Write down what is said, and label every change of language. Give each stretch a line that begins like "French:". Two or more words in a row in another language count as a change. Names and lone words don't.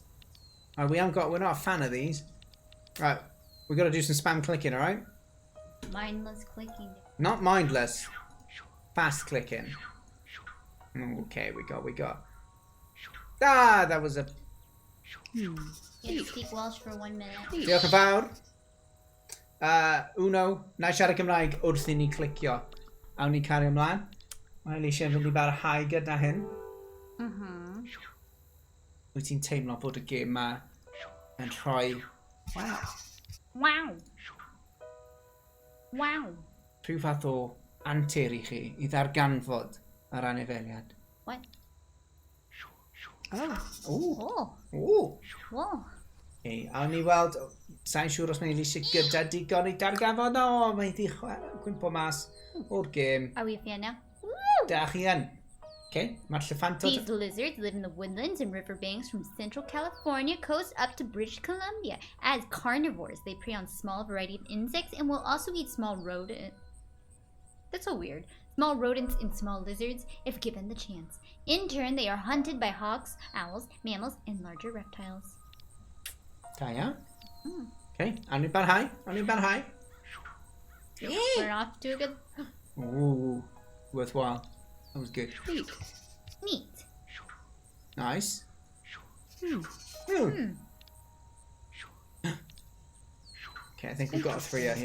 English: Right, we're not a fan of these. Right, we got to do some spam clicking, all right? mindless clicking. Not mindless. Fast clicking. Okay, we got. Ah, that was a. You have to speak Welsh for 1 minute.
Welsh: Diolch yn fawr. Uno, na i siarad Cymraeg wrth I ni clicio. Awn ni cario ymlaen. Mae Alicia yn mynd i barhau gyda hyn. Wyt ti'n teimlo bod y gêm ma yn rhoi Wow. Wow. Wow. rhyw fath o antur I chi I ddarganfod yr anifeiliaid?
English: What? Oh. Ww, Oh. ww. Whoa.
Welsh: Okay, awn ni weld, sa'n siŵr os mae Alicia gyda digon I darganfod. O, mae di gwympo mas o'r gêm.
English: Are we a fan now?
Welsh: Da chi yn. Okay, mae'r llyffantod...
English: These lizards live in the woodlands and riverbanks from central California coast up to British Columbia. As carnivores, they prey on small variety of insects and will also eat small rodents. That's so weird. Small rodents and small lizards if given the chance. In turn, they are hunted by hawks, owls, mammals, and larger reptiles.
Welsh: Da iawn. Okay, awn ni barhau. Awn ni barhau.
English: We're off to a good... Ooh, worthwhile. That was good. Neat. Neat. Nice. Hmm. Okay, I think we've got a 3 out here.